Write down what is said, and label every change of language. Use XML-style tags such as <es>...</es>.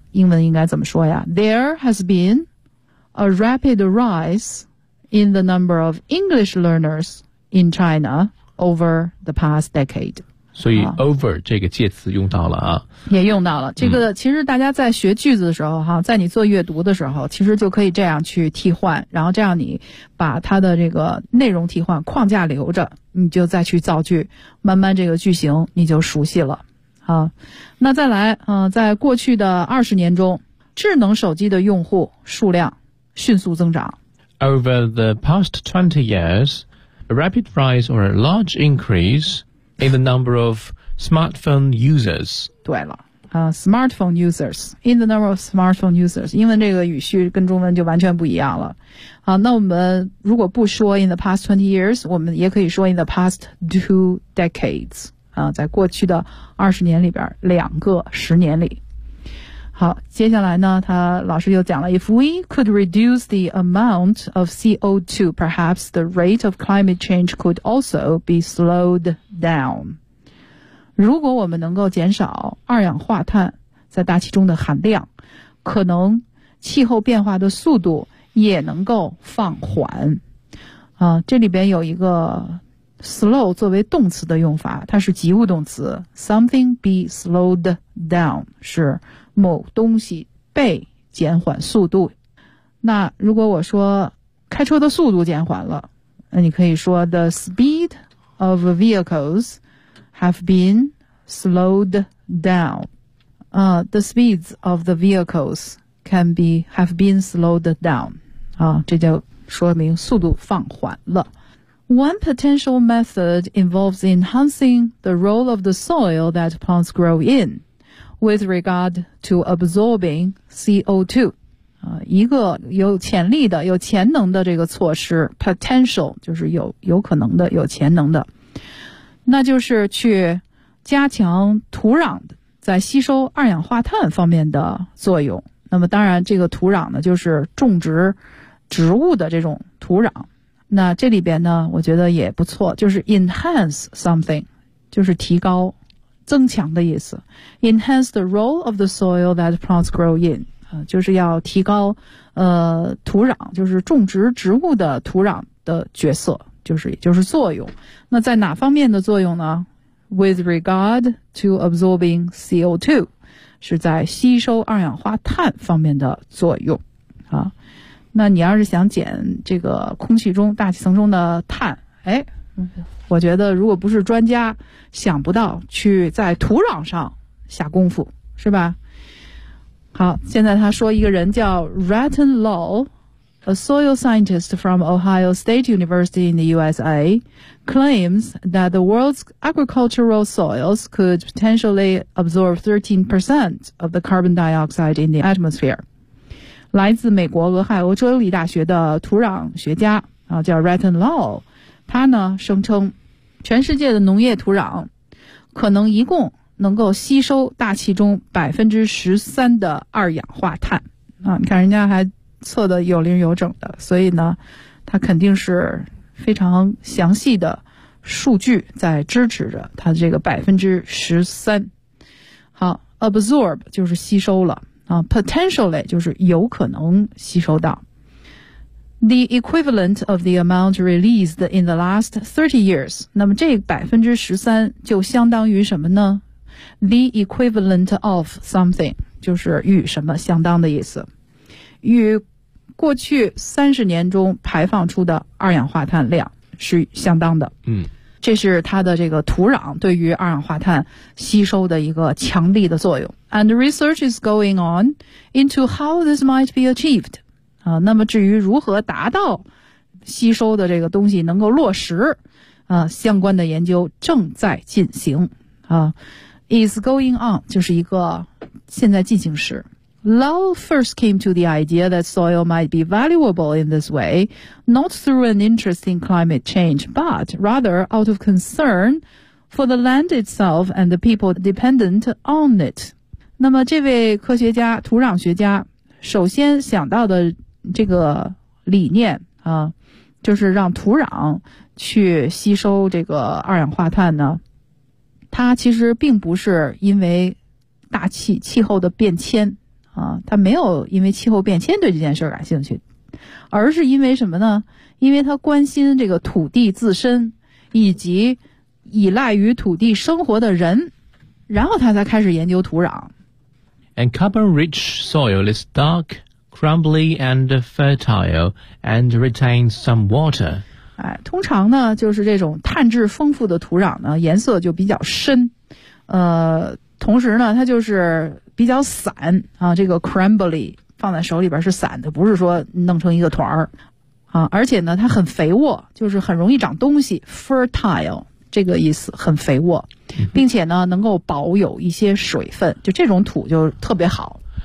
<zh>英文应该怎么说呀</zh> <en>？There has been a rapid rise in the number of English learners in China over the past decade.</en> <zh>所以 over 这个介词用到了啊，也用到了。这个其实大家在学句子的时候哈，在你做阅读的时候，其实就可以这样去替换，然后这样你把它的这个内容替换，框架留着，你就再去造句，慢慢这个句型你就熟悉了。好，那再来，在过去的20年中，智能手机的用户数量迅速增长。</zh> <en>Over the past 20 years, a rapid rise or a large increase. In the number of smartphone users.</en> <zh>对了，</zh> <en>smartphone users. In the number of smartphone users.</en> <zh>英文这个语序跟中文就完全不一样了。好，那我们如果不说</zh> <en>in the past 20 years,</en> <zh>我们也可以说</zh> <en>in the past 2 decades.</en> <zh>在过去的20年里边，2个10年里。好，接下来呢，他老师又讲了</zh> <en>,if we could reduce the amount of CO2, perhaps the rate of climate change could also be slowed down.</en> <zh>如果我们能够减少二氧化碳在大气中的含量，可能气候变化的速度也能够放缓。这里边有一个 slow 作为动词的用法，它是及物动词 ,</zh> <en>something be slowed down,</en> <zh>是某东西被减缓速度。那如果我说开车的速度减缓了，那你可以说</zh> <en>the speed of vehicles have been slowed down. The speeds of the vehicles have been slowed down.</en> <zh>这就说明速度放缓了。</zh> <en>One potential method involves enhancing the role of the soil that plants grow in.With regard to absorbing CO2.</en> <zh>一个有潜力的、有潜能的这个措施 ，potential 就是有可能的、有潜能的，那就是去加强土壤在吸收二氧化碳方面的作用。那么当然，这个土壤呢，就是种植植物的这种土壤。那这里边呢，我觉得也不错，就是 enhance something， 就是提高、增强的意思。</zh> <en>Enhance the role of the soil that plants grow in。</en> <zh>就是要提高土壤，就是种植植物的土壤的角色，就是作用。那在哪方面的作用呢？</zh> <en>With regard to absorbing CO2，</en> <zh>是在吸收二氧化碳方面的作用啊。那你要是想减这个空气中大气层中的碳，哎，我觉得如果不是专家想不到去在土壤上下功夫，是吧？好，现在他说一个人叫</zh> <en>Ratan Lal， a soil scientist from Ohio State University in the USA, claims that the world's agricultural soils could potentially absorb 13% of the carbon dioxide in the atmosphere.</en> <zh>来自美国俄亥俄州立大学的土壤学家，叫 Ratan Lal， 他呢声称全世界的农业土壤可能一共能够吸收大气中 13% 的二氧化碳啊。你看人家还测得有零有整的，所以呢他肯定是非常详细的数据在支持着他这个 13%。好， absorb 就是吸收了啊， potentially 就是有可能吸收到。</zh> <en>The equivalent of the amount released in the last 30 years，</en> <zh>那么这 13% 就相当于什么呢？</zh> <en>The equivalent of something</en> <zh>就是与什么相当的意思，与过去30年中排放出的二氧化碳量是相当的。嗯，这是它的这个土壤对于二氧化碳吸收的一个强力的作用。</zh> <en>And research is going on into how this might be achieved。</en> <zh>那么至于如何达到吸收的这个东西能够落实，相关的研究正在进行啊。 Is going on 就是一个现在进行时。</zh> <en>Lal first came to the idea that soil might be valuable in this way, not through an interest in climate change, but rather out of concern for the land itself and the people dependent on it.</en> <zh>那么这位科学家、土壤学家首先想到的这个理念啊，就是让土壤去吸收这个二氧化碳呢，它其实并不是因为大气气候的变迁啊，它没有因为气候变迁对这件事感兴趣，而是因为什么呢？因为它关心这个土地自身以及依赖于土地生活的人，然后它才开始研究土壤。</zh> <en>And carbon rich soil is dark, crumbly and fertile and retains some water.</en> <zh>哎，通常呢就是这种碳质丰富的土壤呢颜色就比较深，同时呢它就是比较散啊，这个 crumbly 放在手里边是散的，不是说弄成一个团儿啊，而且呢它很肥沃，就是很容易长东西， fertile 这个意思，很肥沃，并且呢能够保有一些水分，就这种土就特别好。</zh>